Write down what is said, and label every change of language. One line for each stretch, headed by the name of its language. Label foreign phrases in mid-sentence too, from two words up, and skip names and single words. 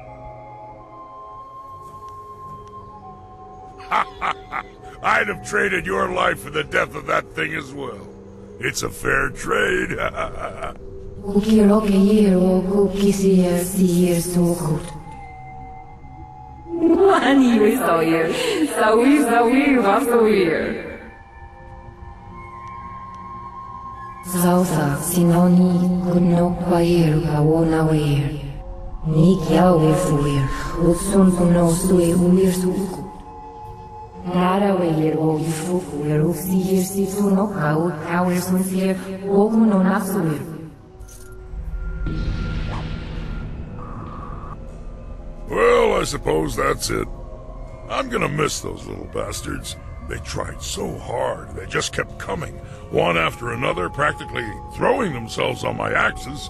English: I'd have traded your life for the death of that thing as well. It's a fair trade. Ukiroke yero kukisier sier sokut. Wani we sawyer, sawi vasoyer. Zausa sinoni kunno kwayer kawona wer. Nik yawer suyer, utsun puno sue ulir suku. Nara weyer o yufuku yer ufsiyer situno kaut kawer sunsier wokuno nasuyer. Well, I suppose that's it. I'm gonna miss those little bastards. They tried so hard. They just kept coming, one after another, practically throwing themselves on my axes.